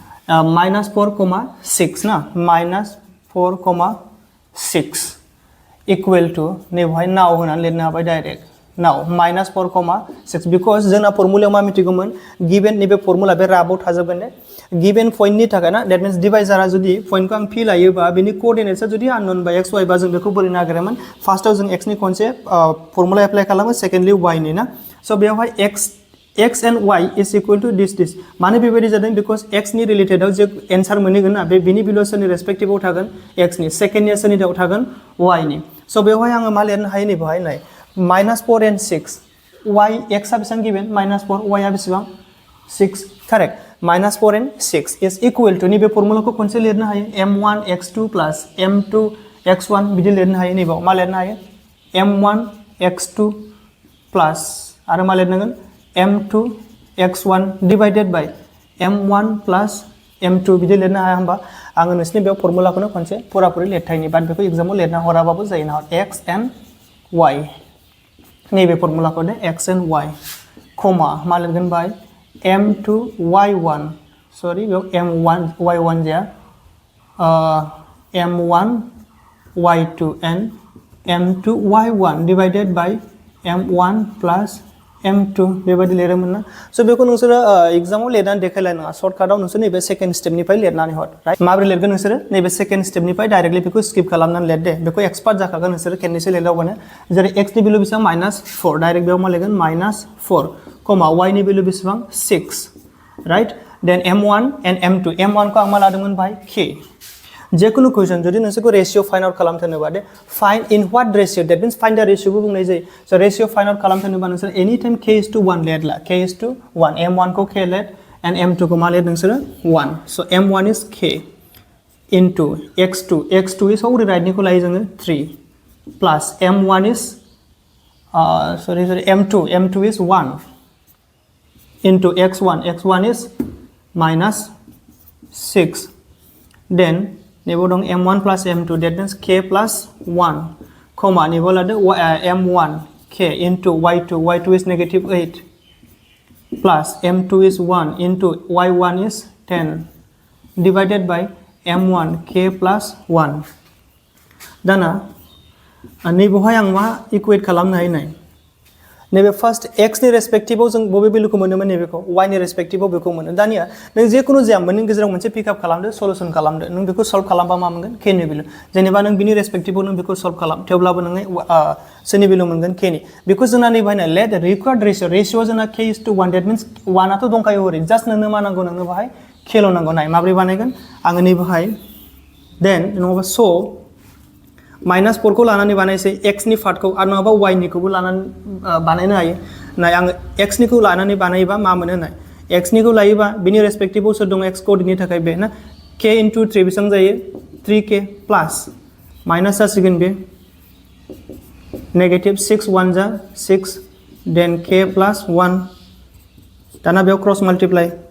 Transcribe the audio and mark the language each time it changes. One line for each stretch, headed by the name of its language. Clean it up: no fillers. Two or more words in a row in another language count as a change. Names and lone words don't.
Bodo: -4,6 ना -4,6
English: equal to
Bodo: नैबेयावहाय नाव होनानै लिरनो हाबाय डाइरेक्ट नाव -4,6 बिकज जोंना फर्मुलायाव मा मिथिगौमोन गिभेन नैबे फर्मुला बे राबाव थाजोबगोन दे गिभेन पॉइंटनि थाखाय ना
English: that means
Bodo: डिवाइजारा जुदि पॉइंटखौ आं पी लायोबा बेनि कोअर्डिनेट्सआ जुदि आननोन बाय x y बा जों बेखौ बोरै नागिरोमोन फार्स्टआव जों x नि खनसे फर्मुला एप्लाइ खालामो सेकेन्डलि y नि ना स बेवहाय
English: x and y is equal to this
Bodo: मानो बेबायदि जादों बिकज x नि रिलेटेडआव जे एन्सार मोनगोन ना बे बिनि भेलुआ सोरनि रेसपेक्टिभआव थागोन x नि सेकेन्डनिया सोरनि दाव थागोन y नि स बेवहाय आङो मा लिरनो हायो नै बेवहाय नाय
English: -4 and 6
Bodo: y x आ बेसेबां गिभेन -4 y आ बेसेबां 6 करेक्ट
English: -4 and 6 is equal to
Bodo: नैबे फर्मुलाखौ खनसे लिरनो हायो m1 x2 plus m2 x1 बिदि लिरनो हायो नैबेयाव मा लिरनो हायो
English: m1 x2 plus
Bodo: आरो मा लिरनांगोन
English: m2 x1 divided by m1 plus m2
Bodo: बिदि लिरनो हाया होमबा आङो नोंसिनि बेयाव फर्मुलाखौनो खनसे पुरापुरि लिरथायनि बाट बेखौ एग्जामाव लिरना हराबाबो जायो ना
English: x and y
Bodo: नैबे फर्मुलाखौ दे
English: x and y
Bodo: कमा मा लिरगोन बाय m2 y1 सॉरी बेयाव m1 y1 जाया
English: m1 y2 and m2 y1 divided by m1 plus m2
Bodo: बेबायदि लिरोमोन ना स बेखौ नोंसोरो एग्जामाव लिरनानै देखायलायनाङा सर्टकाटाव नोंसोर नैबे
English: second step
Bodo: लिरनानै
English: right
Bodo: माबोरै लिरगोन नोंसोरो नैबे
English: second step
Bodo: डाइरेक्टलि बेखौ स्किप खालामनानै लिर दे बेखौ एक्सपार्ट जाखागोन नोंसोरो खेननैसो लिरदावबानो जेरै x नि भेलु बेसेबां -4 डाइरेक्ट बेयाव मा लिरगोन -4 कमा y नि भेलु बेसेबां 6 राइट देन m1 एन्ड m2 m1 को आं मा लादोंमोन बाय k जेकुनु क्वेश्चन जुदि नोंसोरखौ रेशियो
English: find out
Bodo: खालामथारनोबा दे
English: find in what ratio that means find the ratio
Bodo: बुंनाय जायो स रेशियो
English: find out
Bodo: खालामथारनोबा नोंसोर
English: any time k is to 1
Bodo: लेरला
English: k is to 1
Bodo: m1 को k लेट एन्ड m2 को मा लेर नोंसोरो 1 स
English: m1 is k into x2 is
Bodo: हरै राइटनिखौ लायो जोङो
English: 3 plus m1 is m2 is 1 into x1 is -6 then
Bodo: नेबो दं
English: m1 plus m2 that means k plus 1
Bodo: comma नेबो लादो m1
English: k into y2 is -8 plus m2 is 1 into y1 is 10 divided by m1 k plus 1
Bodo: दाना नैबेवहाय आं मा इकुवेट खालामनो हायो नाय नैबे फार्स्ट x नि रेसपेक्टिभआव जों बबे भेलुखौ मोनोमोन नैबेखौ y नि रेसपेक्टिभआव बेखौ मोनो दानिया नों जेखुनु जाया मोननैनि गेजेराव मोनसे पिकआप खालामदो सल्युशन खालामदो नों बेखौ सल्व खालामबा मा मोनगोन k नि भेलु जेनेबा नों बिनि रेसपेक्टिभआव नों बेखौ सल्व खालाम थेवब्लाबो नोङो सोरनि भेलु मोनगोन k नि बेखौ जोंना नैबेहाय
English: let required ratio
Bodo: जोंना
English: k is to 1 that means 1
Bodo: आथ' दंखायो ओरै जास्ट नोंनो मा नांगौ नोंनो बाहाय k ल' नांगौ नाय माब्रै बानायगोन आङो नैबेहाय देन नङाबा स -4 को लानानै बानायसै x नि पार्टखौ आरो नङाबा y निखौबो लानानै बानायनो हायो नाय आङो x निखौ लानानै बानायोबा मा मोनो नाय x निखौ लायोबा बिनि रेसपेक्टिभआव सोर दं
English: x coordinate
Bodo: थाखाय बे ना k into 3 बेसेबां जायो 3k
English: plus minus
Bodo: जासिगोन बे नेगेटिभ 6 1 जा 6 देन
English: k plus 1
Bodo: दाना बेयाव
English: cross multiply